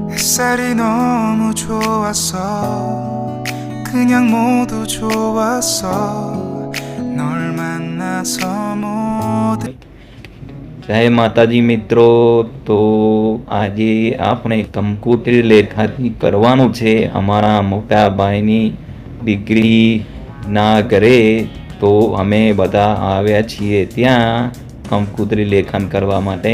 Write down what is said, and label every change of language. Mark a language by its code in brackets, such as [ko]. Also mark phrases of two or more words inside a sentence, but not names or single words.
[ko] 햇살이 너무 좋았어. 그냥 모두 좋았어. 널 만나서 모든. [gu] જય માતાજી મિત્રો, તો આજે આપણે કંકોત્રી લેખાથી કરવાનું છે અમારા મોટા ભાઈની દીકરીના ઘરે. તો અમે બધા આવ્યા છીએ ત્યાં કંકોત્રી લેખન કરવા માટે.